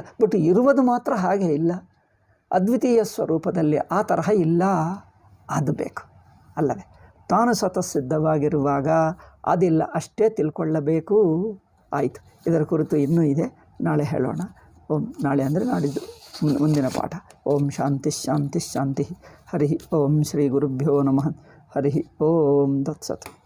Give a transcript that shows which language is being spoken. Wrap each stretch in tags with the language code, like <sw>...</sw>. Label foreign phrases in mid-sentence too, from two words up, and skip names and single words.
<kn>ಬಟ್ ಇರುವುದು ಮಾತ್ರ ಹಾಗೆ ಇಲ್ಲ, ಅದ್ವಿತೀಯ ಸ್ವರೂಪದಲ್ಲಿ ಆ ತರಹ ಇಲ್ಲ. ಅದು ಬೇಕು ಅಲ್ಲವೇ? ತಾನು ಸ್ವತಃಸಿದ್ಧವಾಗಿರುವಾಗ ಅದಿಲ್ಲ, ಅಷ್ಟೇ ತಿಳ್ಕೊಳ್ಳಬೇಕು. ಆಯಿತು, ಇದರ ಕುರಿತು ಇನ್ನೂ ಇದೆ, ನಾಳೆ ಹೇಳೋಣ. ಓಂ, ನಾಳೆ ಅಂದರೆ ನಾಡಿದ್ದು ಮುಂದಿನ ಪಾಠ.</kn> <sa>ಓಂ ಶಾಂತಿ ಶಾಂತಿ ಶಾಂತಿ. ಹರಿ ಓಂ ಶ್ರೀ ಗುರುಭ್ಯೋ ನಮಃ. ಹರಿ ಓಂ ತತ್ಸತ್.</sa>